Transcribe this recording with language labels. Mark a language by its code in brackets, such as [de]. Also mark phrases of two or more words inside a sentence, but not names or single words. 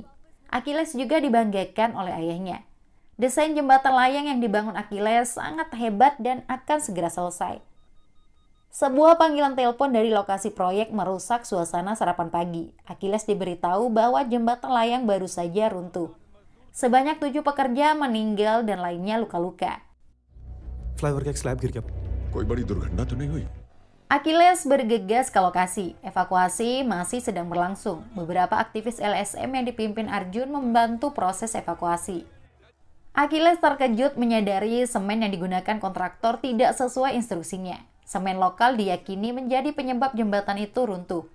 [id] Achilles juga dibanggakan oleh ayahnya. Desain jembatan layang yang dibangun Achilles sangat hebat dan akan segera selesai. Sebuah panggilan telepon dari lokasi proyek merusak suasana sarapan pagi. Achilles diberitahu bahwa jembatan layang baru saja runtuh. Sebanyak 7 pekerja meninggal dan lainnya luka-luka. [hi] फ्लाईओवर का एक स्लैब गिर गया. कोई बड़ी दुर्घटना तो नहीं हुई? [id] Achilles bergegas ke lokasi. Evakuasi masih sedang berlangsung. Beberapa aktivis LSM yang dipimpin Arjun membantu proses evakuasi. Achilles terkejut menyadari semen yang digunakan kontraktor tidak sesuai instruksinya. Semen lokal diyakini menjadi penyebab jembatan itu runtuh.